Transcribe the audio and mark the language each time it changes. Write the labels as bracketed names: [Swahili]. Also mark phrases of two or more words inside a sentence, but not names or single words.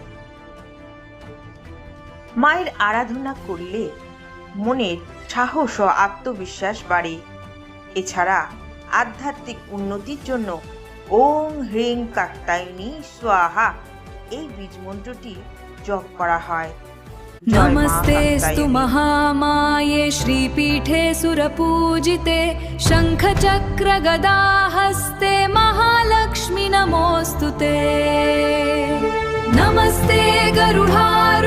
[Bangla] মায়ের আরাধনা করলে মনের সাহস ও আত্মবিশ্বাস বাড়ে। এছাড়া আধ্যাত্মিক উন্নতির জন্য [Sanskrit] ওং হ্রিং কাত্যায়নী স্বাহা [Bangla] এই বীজ মন্ত্রটি জপ করা হয়। [Sanskrit] नमस्तेस्तु महामाये श्रीपीठे सुरपूजिते शङ्खचक्रगदाहस्ते महालक्ष्मी नमोऽस्तु ते। नमस्ते गरुडा